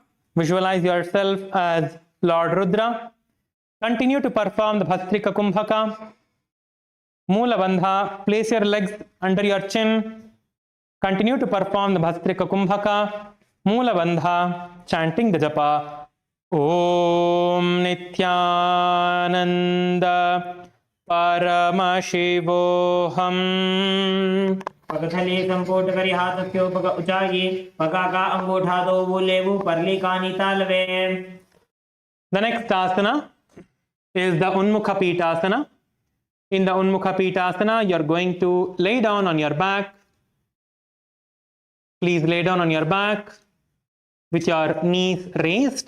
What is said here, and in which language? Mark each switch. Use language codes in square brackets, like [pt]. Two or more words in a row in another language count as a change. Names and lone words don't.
[en] Visualize yourself as Lord Rudra. Continue to perform the Bhastrika Kumbhaka. Moola Bandha. Place your legs under your chin. Continue to perform the Bhastrika Kumbhaka. Moola Bandha. Chanting the japa. [sa] ॐ नित्यानन्द परमशिवोऽहम्. [mwr] पगथले संकोट करी हाथस्यो पग उचाई पगा अंगूठा दो बुलेबू परली कानी तालवे. [en] The next asana is the Unmukha Pitasana. In the Unmukha Pitasana, you're going to lay down on your back. Please lay down on your back with your knees raised.